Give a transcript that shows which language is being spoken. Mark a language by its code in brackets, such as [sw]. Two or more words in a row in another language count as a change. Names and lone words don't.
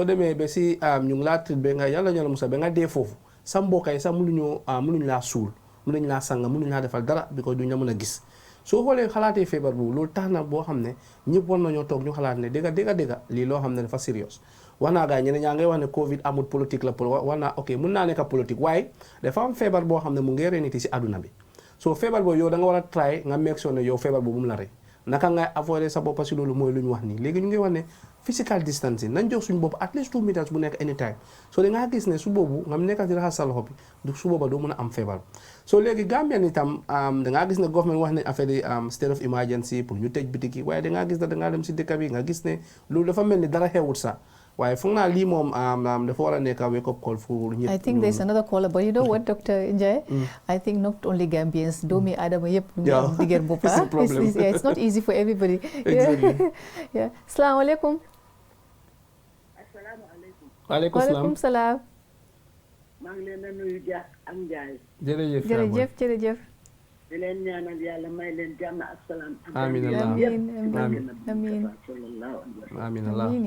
[wo] demee ba si ñu ngi laa trit ba nga yàlla ñala musa ba nga dee foofu sa mbokk yi sax mënuñ laa suul mënuñ laa sanga mënuñ laa defal dara because duñ la mën a gis soo xoolee xalaatee feebar boobu loolu tax na boo xam ne ñëpp war nañoo toog ñu xalaat ne dégga lii loo xam ne dafa serious wax naa gars ñeneen ñaa ngay wax ne Covid amul politique la wax naa ok mun naa nekk politique waaye dafa am feebar boo xam ne mu ngi rey nit yi si àdduna bi soo feebar boobu yow da nga war a try nga make sure ne yow feebar boobu mu la rey naka ngay avoider sa bopp si loolu mooy lu ñu wax nii léegi ñu ngi wax ne [en] physical distancing [wo] nañ jox suñu bopp [en] at least 2 meters [wo] bu nekk anytime so da ngaa gis ne su boobu nga nekk di raxas sa loxo bi du su booba doo mën a am feebar so léegi Gambien itam da ngaa gis ne government wax ne affaire yi [en] state of emergency [wo] pour ñu tëj bitik yi waaye da ngaa gis ne da ngaa dem si dëkk bi nga gis ne loolu dafa mel ni dara xewut sax waaye foog naa lii moom dafa war a nekk [en] wake up call [wo] for ñëpp. [en] I think there's another caller but you know what Dr. Njie I think not only Gambians [wo] doomi aadama yëpp ñu am digër boppa [en] it's not easy for everybody. Exactly. Yeah. [wo] Asalaamaaleykum. Waaleykum salaam. maa ngi leen a nuyu Dia ak Ndiaye. jërëjëf. di leen ñaanal yàlla may leen jàmm ak salaam. amiin